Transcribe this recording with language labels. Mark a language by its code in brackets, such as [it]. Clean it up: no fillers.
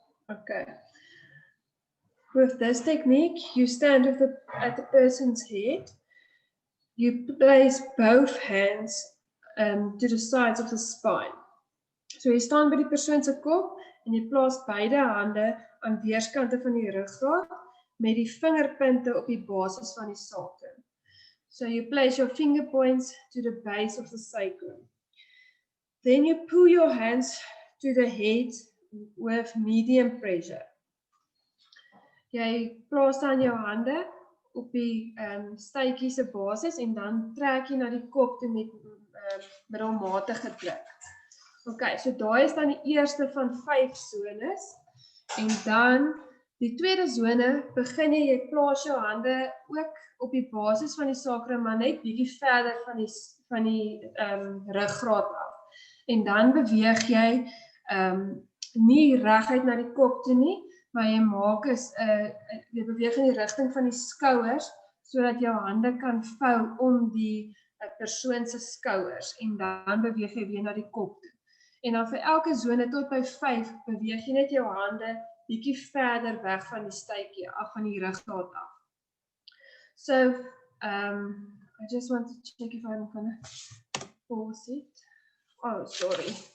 [en] Okay. With this technique, you stand at the person's head. You place both hands to the sides of the spine. [af] So jy staan by die persoon se kop en jy plaas beide hande aan weerskante van die ruggraat met die vingerpunte op die basis van die sacrum. [en] So you place your finger points to the base of the sacrum. Then you pull your hands to the head with medium pressure. [af] Jy plaas dan jou hande op die stuitjie se basis en dan trek jy na die kop toe met middelmatige druk. Okay, so daai is dan die eerste van 5 zones en dan die tweede zone begin jy plaas jou hande ook op die basis van die sacrum maar net bietjie verder van die ruggraat af. En dan beweeg jy nie reguit na die kop toe nie, maar jy maak jy beweeg in die rigting van die skouers sodat jou hande kan vou om die persoon se skouers en dan beweeg jy weer na die kop toe. En dan vir elke zone tot by 5 beweeg jy net jou hande bietjie verder weg van die stuitjie af van die ruggraat af. [en] So I just want to check if I'm gonna pause it. Oh, sorry.